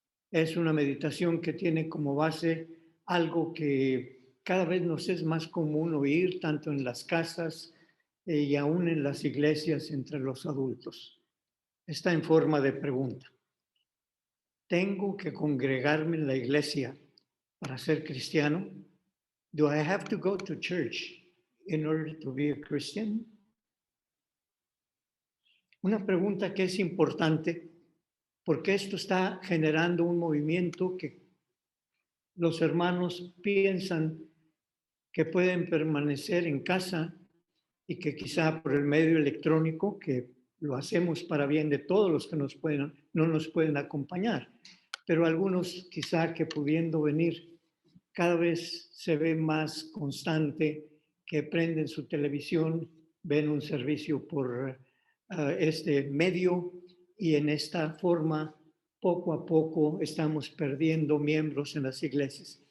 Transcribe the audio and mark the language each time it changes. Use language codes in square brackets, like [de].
[es] Es una meditación que tiene como base algo que cada vez nos es más común oír, tanto en las casas y aún en las iglesias entre los adultos. Está en forma de pregunta. ¿Tengo que congregarme en la iglesia para ser cristiano? [en] Do I have to go to church in order to be a Christian? [es] Una pregunta que es importante porque esto está generando un movimiento que los hermanos piensan que pueden permanecer en casa y que quizá por el medio electrónico, que lo hacemos para bien de todos los que no nos pueden acompañar, pero algunos quizá que pudiendo venir, cada vez se ve más constante que prenden su televisión, ven un servicio por este medio y en esta forma poco a poco estamos perdiendo miembros en las iglesias.